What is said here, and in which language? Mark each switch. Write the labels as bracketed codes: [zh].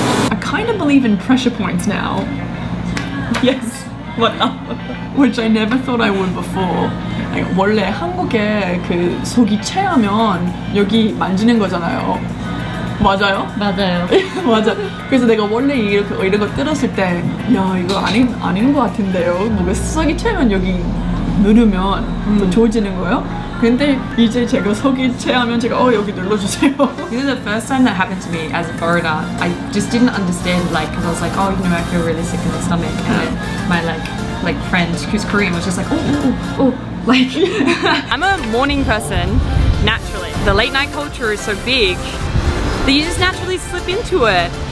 [en] I kind of believe in pressure points now. Yes, what up? Which I never thought I would before. [ko] 아니, 원래 한국에 그 속이 채하면 여기 만지는 거잖아요. 맞아요? 맞아요. 맞아. 그래서 내가 원래 이런 거 들었을 때, 야 이거 아닌 것 같은데요. 뭔가 속이 채면 여기 누르면 더 좋아지는 거예요. 근데 이제 제가 속이 채하면 제가 여기 눌러주세요. [en] This is the first time that happened to me as a foreigner. I just didn't understand, like, because I was like, oh, you know, I feel really sick in the stomach, and my like friend who's Korean was just like, oh. Like, I'm a morning person, naturally. The late night culture is so big that you just naturally slip into it.